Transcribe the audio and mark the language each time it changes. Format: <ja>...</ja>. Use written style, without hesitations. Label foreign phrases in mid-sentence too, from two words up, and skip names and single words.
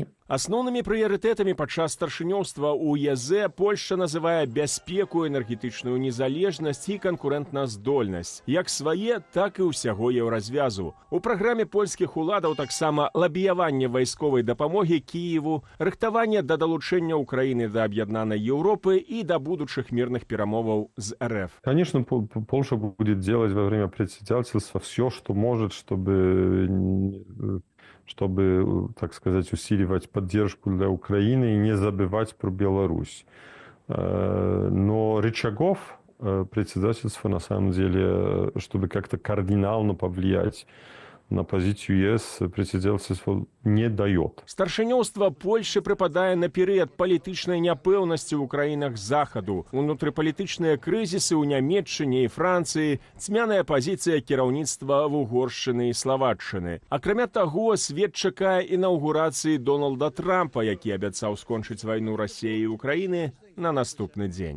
<be>Асноўнымі прыярытэтамі падчас старшынёўства ў ЕЗ Польшча называе бяспеку, энергетычную незалежнасць і канкурэнтназдольнасць, як свае, так і ўсяго еўразвязу. У праграме польскіх уладаў таксама лабіяванне вайсковай дапамогі Кіеву, рыхтаванне да далучэння Украіны да аб'яднанай Еўропы і да будучых мірных перамоваў з РФ.</be> <ru>Конечно, Польша будет делать во время председательства все, что может, чтобы, так сказать, усиливать поддержку для Украины и не забывать про Беларусь. Но рычагов председательства, на самом деле, чтобы как-то кардинально повлиять на позицию ЕС, председательство не дает.</ru> <be>Старшынёўства Польши прыпадае на перыяд палітычнай няпэўнасці ў краінах захаду, унутрыпалітычныя крызісы ў Нямецчыне і Францыі, цьмяная пазіцыя кіраўніцтва Вугоршчыны і Славатчыны. Акрамя таго, свет чакае інаўгурацыі Дональда Трампа, які абяцаў скончыць вайну Расіі і Украіны на наступны дзень.</be>